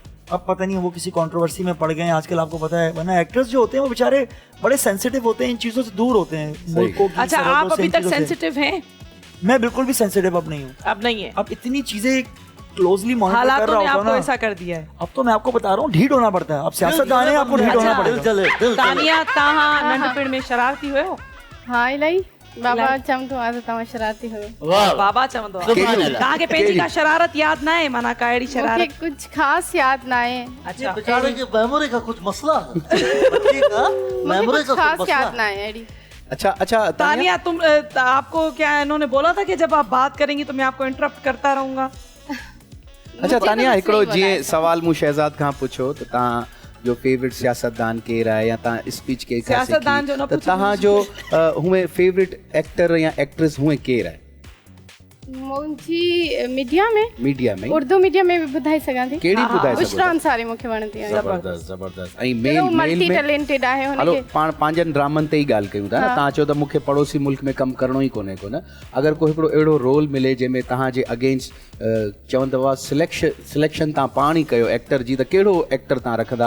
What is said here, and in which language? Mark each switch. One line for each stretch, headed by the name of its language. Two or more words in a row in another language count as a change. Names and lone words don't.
Urdu: اب پتا نہیں وہ کسی کنٹروورسی میں پڑ گئے ہیں آجکل، آپکو پتا ہے، ورنہ ایکٹرز جو ہوتے ہیں وہ بیچارے بڑے سینسیٹو ہوتے ہیں، ان چیزوں سے دور ہوتے ہیں، ملکوں کی अच्छा, सरहदों आप से, अभी इन तक چیزوں سے. سینسیٹو ہیں? میں بالکل بھی سینسیٹو اب نہیں ہوں. اب نہیں ہے, اب اتنی چیزیں
English: closely monitor
Urdu: कर हालातों रहा ने होता आपको हूँ ऐसा ना, کر دیا ہے. اب تو میں آپکو بتا رہا ہوں ڈھیٹ ہونا پڑتا ہے۔ اب سیاستدان ہے، آپکو ڈھیٹ ہونا अच्छा। दिल पड़ेगा। چلے دل چلے
Sindhi: तानिया तव्हां नंढपिण में शरारती हुयो? हाँ इलाही बाबा चमतो आहे त तव्हां शरारती हुयो। वाह बाबा चवंदो आहे।
Arabic: سبحان الله.
Sindhi: तव्हांखे पंहिंजी का शरारत यादि न आहे, माना कहिड़ी मूंखे शरारत? कुछ ख़ास यादि न आहे, अच्छा,
Urdu: بیچارے کی میموری کا کچھ مسئلہ ہے بچی کا
Sindhi: मूंखे
Urdu: मेमोरी
Sindhi: कुछ
Urdu: का
Sindhi: ख़ास
Urdu: कुछ
Sindhi: यादि
Urdu: मसला
Sindhi: न
Urdu: है।
Sindhi: आहे अहिड़ी।
Urdu: اچھا اچھا تانیہ تم آپکو کیا انہوں نے بولا تھا کہ جب آپ بات کریں گی تو میں آپکو انٹرپٹ کرتا رہوں گا? اچھا تانیہ, तो
Sindhi: हिकिड़ो
Urdu: सही
Sindhi: जीअं ॿुधायो। सवाल मूं शहज़ाद खां पुछो त तव्हां जो फेवरेट सियासतदान केरु आहे या तव्हां स्पीच के सियासतदान जो न त पुछो, तव्हांजो हुए
English: favorite actor
Sindhi: या एक्ट्रेस हुए केरु आहे मुंहिंजी मीडिया में, मीडिया में? उर्दू मीडिया में बि ॿुधाए सघां थी। कहिड़ी ॿुधाए सघो बुशरा था? अंसारी मूंखे वणंदी आहे। ज़बरदस्त ज़बरदस्त। ऐं केॾो मेल मल्टी में टैलेंटेड आहे हलो हुनखे। पाण पंहिंजनि ड्रामनि ते ई ॻाल्हि कयूं था न। तव्हां चओ त मूंखे पड़ोसी मुल्क में कमु करिणो ई कोन्हे को न। अगरि को हिकिड़ो अहिड़ो रोल मिले जंहिंमें तव्हांजे अगेंस्ट चवंदव सिलेक्शन तव्हां पाण ई कयो एक्टर जी, त कहिड़ो एक्टर तव्हां रखंदा?